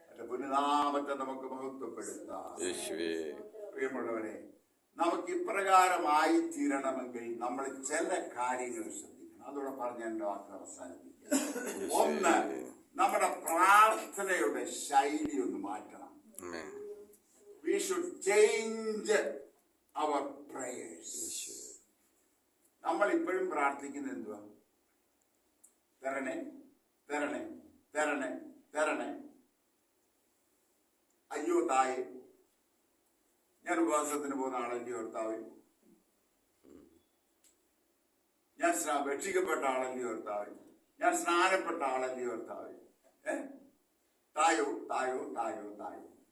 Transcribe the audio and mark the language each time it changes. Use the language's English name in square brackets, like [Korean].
[Malayalam] പുനനാമത്തെ നമുക്ക് മഹത്വപ്പെടുത്താം. യേശുവേ. പ്രിയമുള്ളവരെ, നമുക്ക് ഇപ്രകാരമായി തീരണമെങ്കിൽ നമ്മൾ ചില കാര്യങ്ങൾ ശ്രദ്ധിക്കണം. അതോടെ പറഞ്ഞ് എന്റെ വാക്ക് അവസാനിപ്പിക്കാം. ഒന്ന്, നമ്മുടെ പ്രാർത്ഥനയുടെ ശൈലി ഒന്ന് മാറ്റണം. [English] We should change our prayers. [Malayalam] നമ്മൾ ഇപ്പോഴും പ്രാർത്ഥിക്കുന്നത് എന്തുവാ? തരണേ തരണേ തരണേ തരണേ. അയ്യോ തായേ, ഞാൻ ഉപവാസത്തിന് പോകുന്ന ആളല്ലയോ കർത്താവേ, ഞാൻ രക്ഷിക്കപ്പെട്ട ആളല്ലയോ കർത്താവേ, ഞാൻ സ്നാനപ്പെട്ട ആളല്ലയോ കർത്താവേ, തായോ തായോ തായോ തായോ.